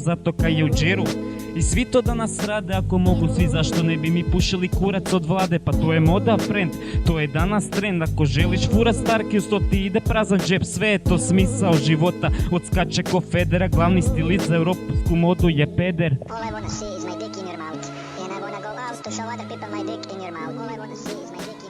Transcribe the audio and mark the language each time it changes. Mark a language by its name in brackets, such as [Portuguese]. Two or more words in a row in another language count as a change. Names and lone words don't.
[Croatian] Zato kaj je u džeru i svi to danas rade, ako mogu svi, zašto ne bi mi pušili kurac od vlade? Pa to je moda, friend, to je danas trend. Ako želiš furat starki, uz to ti ide prazan džep. Sve je to smisao života, odskače ko Federa. Glavni stilist za europsku modu je peder. [English] All I wanna see is my dick in your mouth. And I wanna go out to show other people my dick in your mouth. All I wanna see is my